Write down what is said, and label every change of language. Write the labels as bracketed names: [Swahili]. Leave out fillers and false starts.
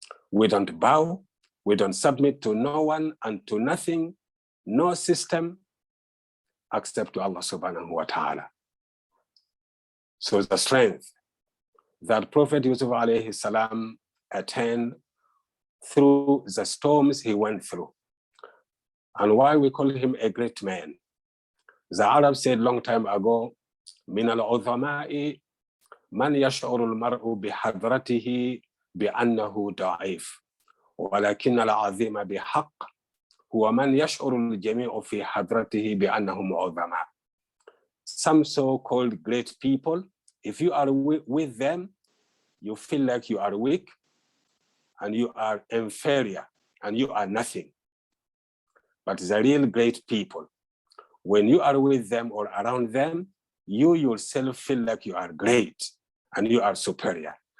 [English] We don't bow, we don't submit to no one and to nothing, no system, except to Allah subhanahu wa ta'ala. So the strength that Prophet Yusuf alayhi salam attained through the storms he went through. And why we call him a great man. The Arabs said long time ago, [Arabic] من العظماء من يشعر المرء بحضرته بأنه ضعيف ولكن العظيم بحق هو من يشعر الجميع في حضرته بأنهم عظماء. [English] Some so-called great people, if you are with them, you feel like you are weak and you are inferior and you are nothing. But the real great people, when you are with them or around them, you yourself feel like you are great and you are superior.